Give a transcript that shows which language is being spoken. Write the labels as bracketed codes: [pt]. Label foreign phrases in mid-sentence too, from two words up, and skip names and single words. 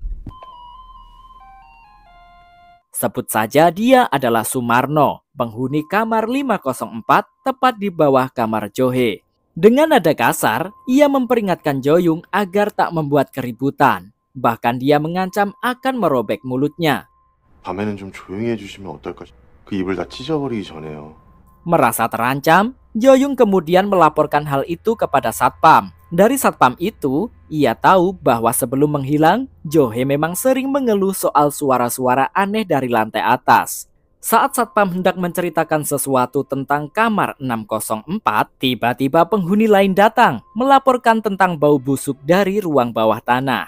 [id] Sebut saja dia adalah Sumarno, penghuni kamar 504 tepat di bawah kamar Johae. Dengan nada kasar, ia memperingatkan Joyoung agar tak membuat keributan. Bahkan dia mengancam akan merobek mulutnya. [ko] 밤에는 좀 조용히 해주시면 어떨까? 그 입을 다 찢어버리기 전에요. [id] Merasa terancam, Joyoung kemudian melaporkan hal itu kepada Satpam. Dari Satpam itu, ia tahu bahwa sebelum menghilang, Johae memang sering mengeluh soal suara-suara aneh dari lantai atas. Saat Satpam hendak menceritakan sesuatu tentang kamar 604, tiba-tiba penghuni lain datang melaporkan tentang bau busuk dari ruang bawah tanah.